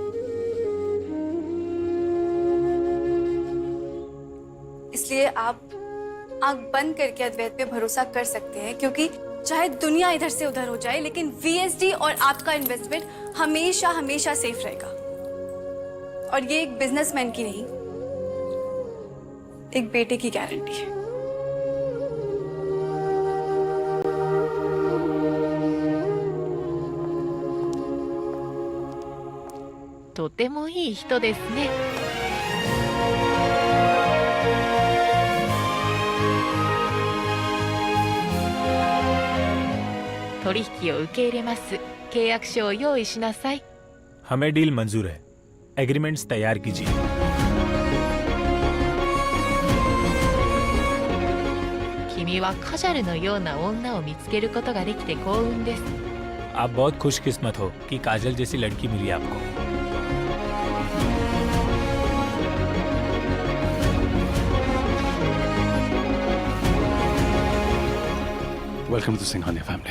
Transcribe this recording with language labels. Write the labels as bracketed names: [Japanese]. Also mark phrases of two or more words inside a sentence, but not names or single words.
[Hindi] इसलिए आप आंख बंद करके अद्वैत पे भरोसा कर सकते हैं, क्योंकि चाहे दुनिया इधर से उधर हो जाए लेकिन वीएसडी और आपका इन्वेस्टमेंट हमेशा हमेशा सेफ रहेगा। और ये एक बिजनेसमैन की नहीं, एक बेटे की गारंटी है। [Japanese] とてもいい人ですね。取取引を受け入れます。契約書を用意しなさい。 [Hindi] हमें डील मंजूर है। एग्रीमेंट्स तैयार कीजिए। [Japanese] 君はカジャルのような女を見つけることができて幸運です。 [Hindi] आप बहुत खुशकिस्मत हो कि काजल जैसी लड़की मिली आपको। [English] Welcome to Singhania family.